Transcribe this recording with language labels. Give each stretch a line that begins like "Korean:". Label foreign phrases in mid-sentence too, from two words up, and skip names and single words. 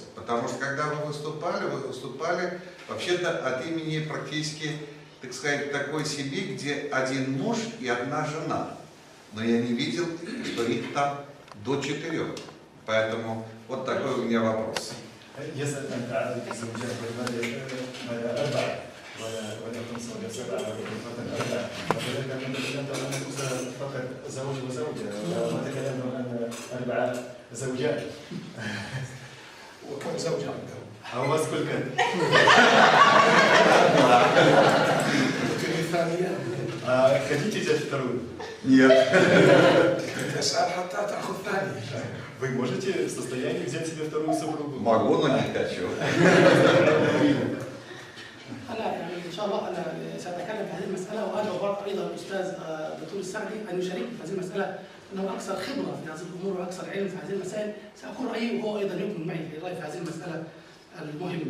Russian: Потому что когда вы выступали вообще-то от имени практически, так сказать, такой семьи, где один муж и одна жена. Но я не видел, что их там до 4. Поэтому вот такой у меня вопрос.
Arabic: ولا 5 ولا 7 ولا 4 وكذلك أن تكلمت عن أن الأسرة فقط زوج وزوجة وتكلمنا عن 4 زوجات وكم زوجة عندهم؟ أو بس كل كان الثانية
Russian: хотите взять вторую? Нет.
Arabic: تسأل حتى تأخذ ثانية.
Russian: Вы можете в состоянии взять себе вторую супругу? Могу, но не хочу.
Arabic: أنا يعني إن شاء الله أنا سأتكلم في هذه المسألة وأدعو أيضا الأستاذ دكتور السعدي أن يشاركني في هذه المسألة، أنه أكثر خبرة في هذه الأمور وأكثر علم في هذه المسائل، سأقول رأيي وهو أيضا يكمل معي في رأيي في هذه المسألة المهمة.